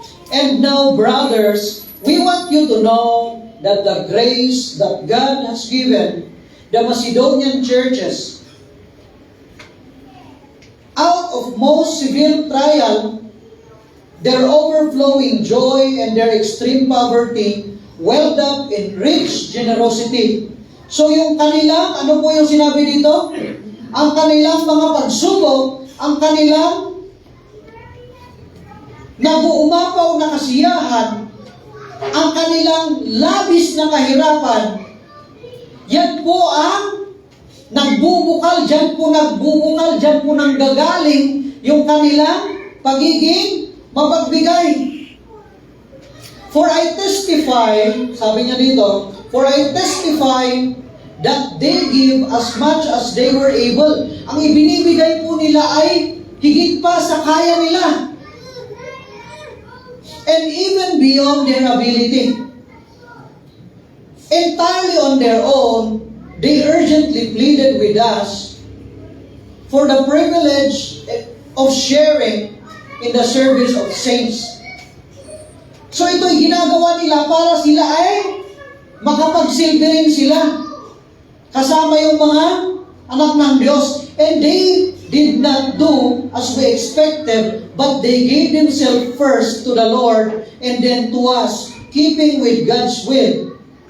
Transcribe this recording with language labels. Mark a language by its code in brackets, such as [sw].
[en] And now, brothers, we want you to know that the grace that God has given the Macedonian churches, out of most severe trial, their overflowing joy and their extreme poverty welled up in rich generosity. [tl] So yung kanilang, ano po yung sinabi dito? Ang kanilang mga pagsubok, ang kanilang nabuumapaw na kasiyahan, ang kanilang labis na kahirapan, yan po ang nagbubukal, dyan po nanggagaling yung kanilang pagiging mapagbigay. [en] For I testify, [tl] sabi niya dito, [en] for I testify that they give as much as they were able. [tl] Ang ibinibigay po nila ay higit pa sa kaya nila. [en] And even beyond their ability. Entirely on their own, they urgently pleaded with us for the privilege of sharing in the service of saints. [tl] So ito'y ginagawa nila para sila ay makapagsilbi rin sila kasama yung mga anak ng Diyos. [en] And they did not do as we expected, but they gave themselves first to the Lord and then to us, keeping with God's will.